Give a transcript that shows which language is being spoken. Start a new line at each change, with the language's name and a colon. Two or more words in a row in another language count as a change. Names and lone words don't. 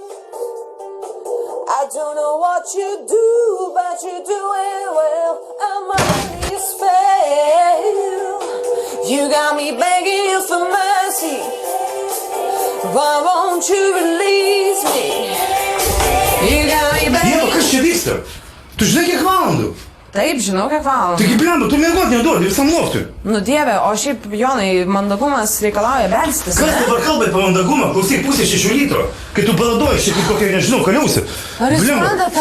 English: I don't know what you do, but you do it well. I'm on this fail. You got me begging you for mercy. Why won't you release me? You got me back.
Lithuanian: Ieva, kas čia vyksta? Tu žinai kiek valandų? Taip, žinau, kiek valandų. Taigi, blemba, tu miegot neduodi visam loftui. Nu dieve, o šiaip, Jonai, mandagumas reikalauja belstis. Kas dabar kalba apie mandagumą? Klausyk, 5:06 ryto, kai tu baladoji šiek tiek kokia, nežinau, kaliausi. Ar jūs suprantate?